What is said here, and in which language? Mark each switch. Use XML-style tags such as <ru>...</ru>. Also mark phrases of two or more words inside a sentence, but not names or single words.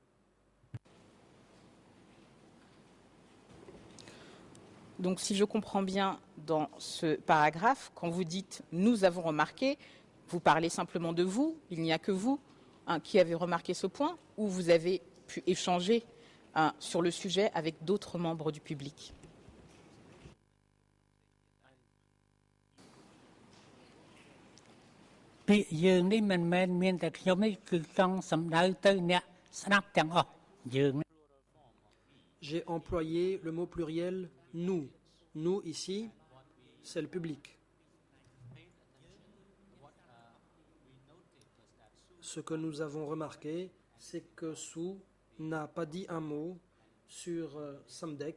<fr>Donc si je comprends bien dans ce paragraphe, quand vous dites « nous avons remarqué », vous parlez simplement de vous, il n'y a que vous qui avez remarqué ce point, ou vous avez pu échanger sur le sujet avec d'autres membres du public.</fr> <km>ពាក្យយើងនេះមិនមែនមានតែខ្ញុំនេះគឺចង់សម្ដៅទៅអ្នកស្ដាប់ទាំងអស់យើង</km> <fr>J'ai employé le mot pluriel nous. Nous ici, c'est le public. Ce que nous avons remarqué, c'est que Sou n'a pas dit un mot sur Samdek.</fr>